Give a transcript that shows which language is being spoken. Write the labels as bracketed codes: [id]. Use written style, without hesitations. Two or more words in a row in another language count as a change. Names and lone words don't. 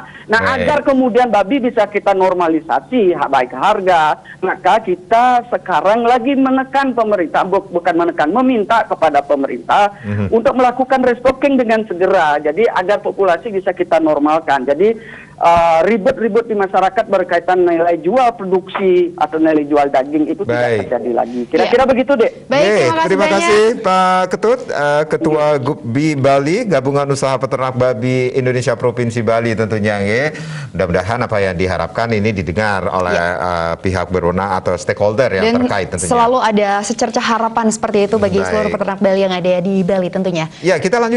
[id] Nah, agar kemudian babi bisa kita normalisasi baik harga, maka kita sekarang lagi menekan pemerintah, bukan menekan, meminta kepada pemerintah untuk melakukan restocking dengan segera. Jadi agar populasi bisa kita normalkan. Jadi ribut-ribut di masyarakat berkaitan nilai jual produksi atau nilai jual daging itu tidak terjadi lagi. Kira-kira begitu, Dek. Baik, terima kasih Pak Ketut, Ketua GUPBI Bali, Gabungan Usaha Peternak Babi Indonesia Provinsi Bali tentunya. Mudah-mudahan apa yang diharapkan ini didengar oleh pihak berwenang atau stakeholder yang terkait tentunya. Selalu ada secercah harapan seperti itu bagi seluruh peternak Bali yang ada di Bali tentunya. Ya, kita lanjut.